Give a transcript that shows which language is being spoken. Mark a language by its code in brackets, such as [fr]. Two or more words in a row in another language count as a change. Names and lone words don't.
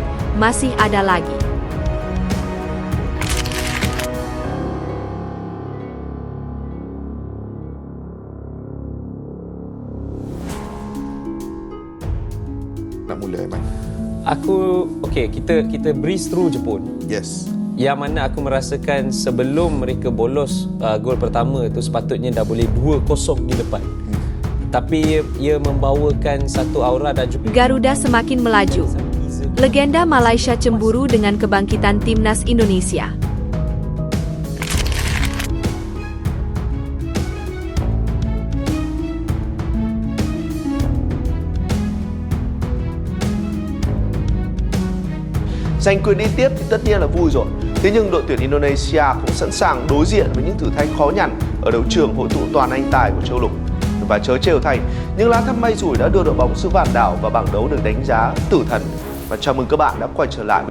[ms] Masih ada lagi. Nak mula Aiman? Kita [en] breeze through [ms] je pun. Yes. Yang mana aku merasakan sebelum mereka bolos gol pertama tu sepatutnya dah boleh 2-0 di depan. Tapi ia membawakan satu aura dan juga [id] Garuda semakin melaju. Legenda Malaysia cemburu dengan kebangkitan timnas Indonesia. [vi] Giành quyền đi tiếp thì tất nhiên là vui rồi. Thế nhưng đội tuyển Indonesia cũng sẵn sàng đối diện với những thử thách khó nhằn ở đấu trường hội tụ toàn anh tài của châu lục. Và chớ trêu thay, những lá thăm may rủi đã đưa đội bóng xứ Vạn Đảo vào bảng đấu được đánh giá tử thần. Và chào mừng các bạn đã quay trở lại.